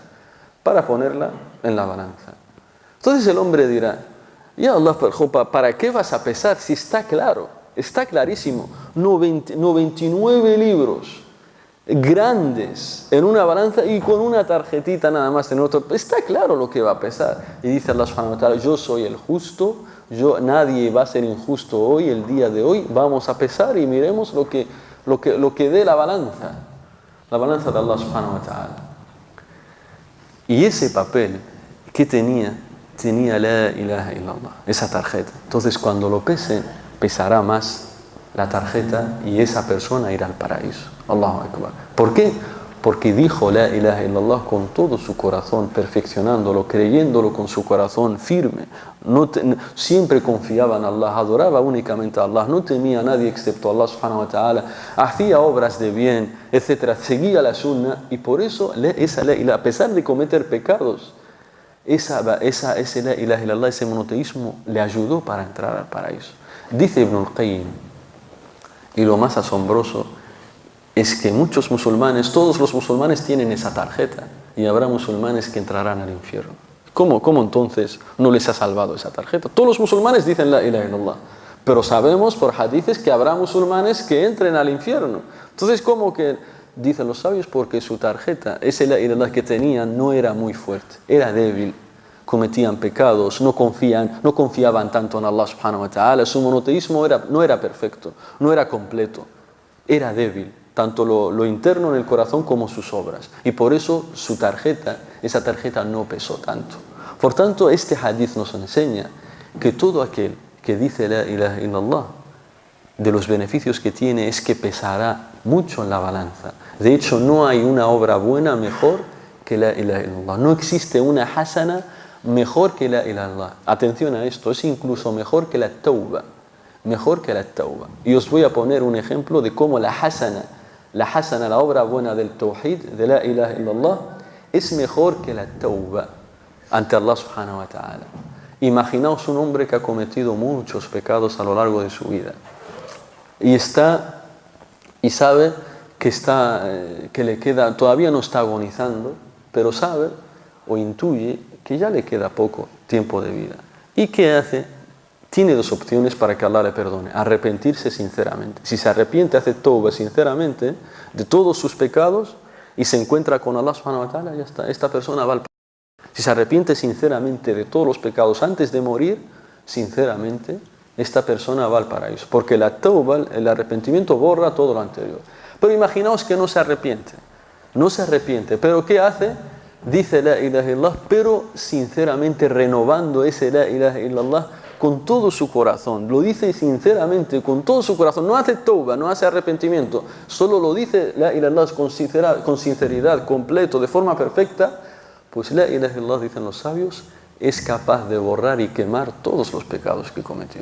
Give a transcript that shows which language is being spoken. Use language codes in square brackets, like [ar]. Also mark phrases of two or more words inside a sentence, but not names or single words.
[es] Para ponerla en la balanza. Entonces el hombre dirá, [ar] يا الله, [es] ¿para qué vas a pesar si está claro? Está clarísimo. 99 libros grandes en una balanza y con una tarjetita nada más en otro. Está claro lo que va a pesar. Y dice [ar] الله سبحانه وتعالى, [es] yo soy el justo, nadie va a ser injusto hoy, el día de hoy. Vamos a pesar y miremos lo que dé la balanza de [ar] الله سبحانه وتعالى. [es] Y ese papel que tenía [ar] لا إله إلا الله, [es] esa tarjeta. Entonces cuando lo pesen, pesará más la tarjeta y esa persona irá al paraíso. [ar] الله أكبر. [es] ¿Por qué? Porque dijo [ar] لا إله إلا الله [es] con todo su corazón, perfeccionándolo, creyéndolo con su corazón firme. Siempre confiaba en Allah, adoraba únicamente a Allah, no temía a nadie excepto a [ar] الله سبحانه وتعالى, [es] hacía obras de bien, etc. Seguía la sunna y por eso a pesar de cometer pecados, ese [ar] لا إله إلا الله, [es] ese monoteísmo le ayudó para entrar al paraíso. Dice Ibn al-Qayyim, y lo más asombroso es que muchos musulmanes, todos los musulmanes tienen esa tarjeta y habrá musulmanes que entrarán al infierno. ¿Cómo entonces no les ha salvado esa tarjeta? Todos los musulmanes dicen [ar] لا إله إلا الله, [es] pero sabemos por hadices que habrá musulmanes que entren al infierno. Entonces, ¿cómo que dicen los sabios? Porque su tarjeta, esa [ar] لا إله إلا الله [es] que tenían, no era muy fuerte, era débil. Cometían pecados, no confiaban tanto en [ar] الله سبحانه وتعالى, [es] su monoteísmo no era perfecto, no era completo, era débil, tanto lo interno en el corazón como sus obras. Y por eso esa tarjeta no pesó tanto. Por tanto, este hadith nos enseña que todo aquel que dice [ar] لا إله إلا الله, [es] de los beneficios que tiene es que pesará mucho en la balanza. De hecho, no hay una obra buena mejor que [ar] لا إله إلا الله. [es] No existe una hasana mejor que [ar] لا إله إلا الله. [es] Atención a esto, es incluso mejor que la tauba. Mejor que la tauba. Y os voy a poner un ejemplo de cómo la hasana, la obra buena del tawhid, de [ar] لا إله إلا الله, [es] es mejor que la tauba ante [ar] الله سبحانه وتعالى. [es] Imaginaos un hombre que ha cometido muchos pecados a lo largo de su vida y sabe que le queda, todavía no está agonizando, pero sabe o intuye que ya le queda poco tiempo de vida. ¿Y qué hace? Tiene dos opciones para que Allah le perdone: arrepentirse sinceramente. Si se arrepiente, hace tauba sinceramente de todos sus pecados y se encuentra con [ar] الله سبحانه وتعالى, [es] ya está, esta persona va al paraíso. Si se arrepiente sinceramente de todos los pecados antes de morir, sinceramente, esta persona va al paraíso. Porque la tauba, el arrepentimiento, borra todo lo anterior. Pero imaginaos que no se arrepiente. No se arrepiente. ¿Pero qué hace? Dice [ar] لا إله إلا الله, [es] pero sinceramente renovando ese [ar] لا إله إلا الله [es] con todo su corazón. Lo dice sinceramente con todo su corazón. No hace tauba, no hace arrepentimiento. Solo lo dice [ar] لا إله إلا الله [es] con sinceridad, completo, de forma perfecta. Pues [ar] لا إله إلا الله, [es] dicen los sabios, es capaz de borrar y quemar todos los pecados que cometió.